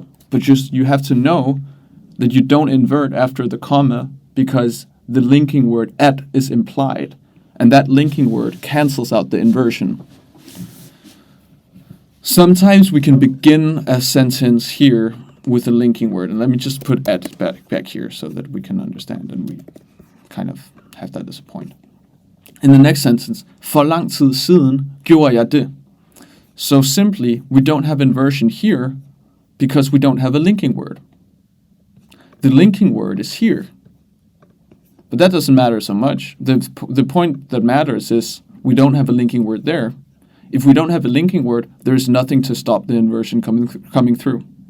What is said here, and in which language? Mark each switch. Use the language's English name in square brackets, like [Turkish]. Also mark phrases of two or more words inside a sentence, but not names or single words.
[English] But just you have to know that you don't invert after the comma because the linking word et is implied, and that linking word cancels out the inversion. Sometimes we can begin a sentence here with a linking word, and let me just put et back here so that we can understand and we kind of have that as a point. In the next sentence, [Danish] for lang tid siden gjorde jeg det. [English] So simply, we don't have inversion here because we don't have a linking word. The linking word is here. But that doesn't matter so much. The point that matters is we don't have a linking word there. If we don't have a linking word, there's nothing to stop the inversion coming through.